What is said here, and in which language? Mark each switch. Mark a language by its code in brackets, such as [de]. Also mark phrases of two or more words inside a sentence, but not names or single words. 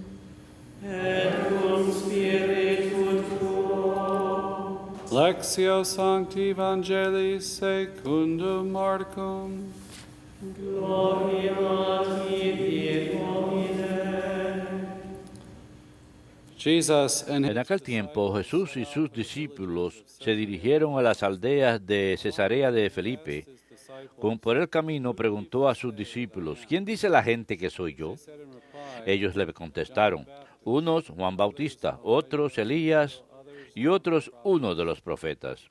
[la] Et cum spiritu tuo. Lectio Sancti Evangelii secundum Marcum. Gloria a tibi, Domine. [en] Jesus and [es] En aquel tiempo Jesús y sus discípulos se dirigieron a las aldeas de Cesarea de Felipe. Por el camino preguntó a sus discípulos, ¿quién dice la gente que soy yo? Ellos le contestaron, unos Juan Bautista, otros Elías y otros uno de los profetas.